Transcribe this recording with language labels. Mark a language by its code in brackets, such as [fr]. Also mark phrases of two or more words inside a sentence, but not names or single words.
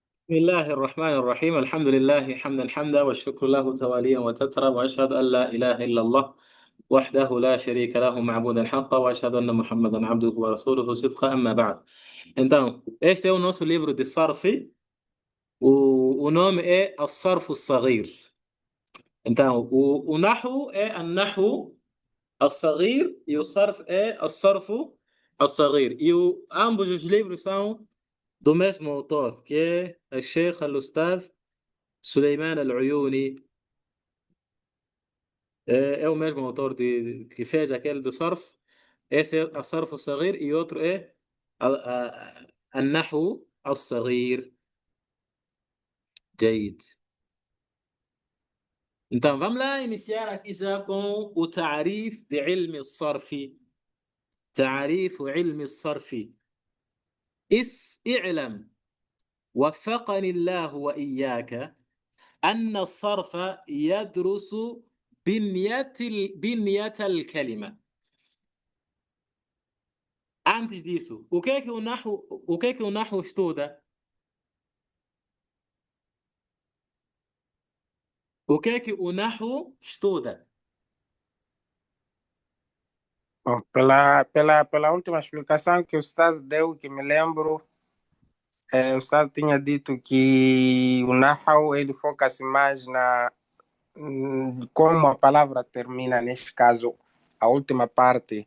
[ar] بسم الله الرحمن الرحيم الحمد لله حمدا حمدا والشكر له تواليا وتترى وأشهد أن لا إله إلا الله وحده لا شريك له معبودا حقا وأشهد أن محمدا عبده ورسوله صدقا أما بعد. [pt] Então, este é o nosso livro de Sarf. O nome é As-Sarf As-Saghir. Então, o Nahwu é An-Nahwu As-Saghir e o Sarf é As-Sarf As-Saghir. Ambos os livros são do mesmo autor, que é o Sheikh Al-Ustadh Suleiman Al-Uyuni. É o mesmo autor que fez aquele do Sarf. Esse é o Sarf Al-Saghir e outro é An-Nahwu Al-Saghir. [ar] جيد. [pt] Então, vamos lá iniciar aqui já com o تعريف de [ar] علم الصرف. تعريف علم الصرف. اعلم وفقني الله وإياك أن الصرف يدرس بنية الكلمة. [pt] Antes disso, o que é que o Nahwu estuda? O que é que o Nahwu estuda? Bom, pela última explicação que o Ustaz deu, que me lembro, o Ustaz tinha dito que o Nahwu ele foca-se mais como a palavra termina, neste caso, a última parte.